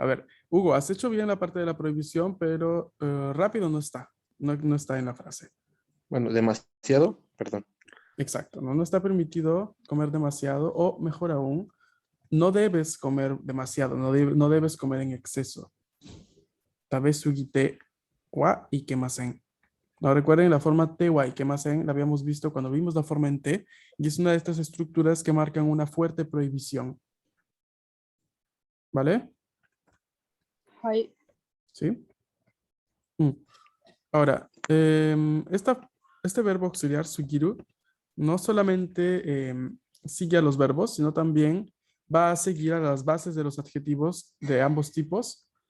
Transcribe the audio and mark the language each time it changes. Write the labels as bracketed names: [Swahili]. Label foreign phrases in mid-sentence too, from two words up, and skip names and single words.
[Spanish] A ver, Hugo, has hecho bien la parte de la prohibición, pero rápido no está. No está en la frase. Bueno, demasiado, perdón. Exacto, no está permitido comer demasiado o mejor aún, no debes comer demasiado, no debes comer en exceso. [Japanese] 食べ過ぎてはいけません. [Spanish] No, recuerden la forma [Japanese] てはいけません, [Spanish] la habíamos visto cuando vimos la forma en te, y es una de estas estructuras que marcan una fuerte prohibición. ¿Vale? [Japanese] はい。 [Spanish] ¿Sí? Ahora, este verbo auxiliar, sugiru, no solamente sigue a los verbos, sino también va a seguir a las bases de los adjetivos de ambos tipos.